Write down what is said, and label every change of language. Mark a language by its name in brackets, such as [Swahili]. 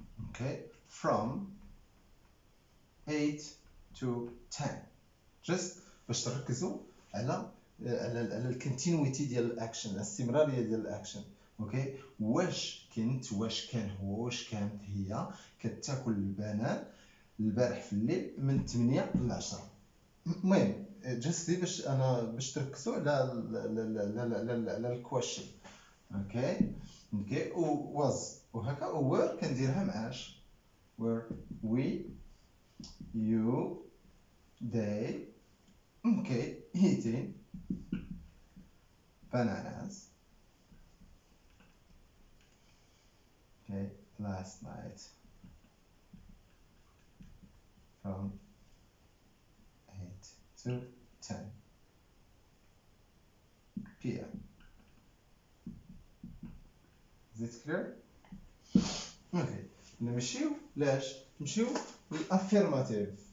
[English] okay from 8 to 10 just [Arabic] باش تركزوا على الكونتينيتي ديال الاكشن الاستمراريه ديال الاكشن. اوكي واش كنت واش كان هو واش كانت هي كتاكل البنان البارح في الليل من 8 ل 10. المهم جست باش تركزوا على الكويشن. [English] okay و was وهكا و were [Arabic] كنديرها معاش [English] were we you they okay eating bananas okay last night from 8 to 10 p.m. Is it clear? [Arabic] okay نمشيو لاش نمشيو للافيرماتيف.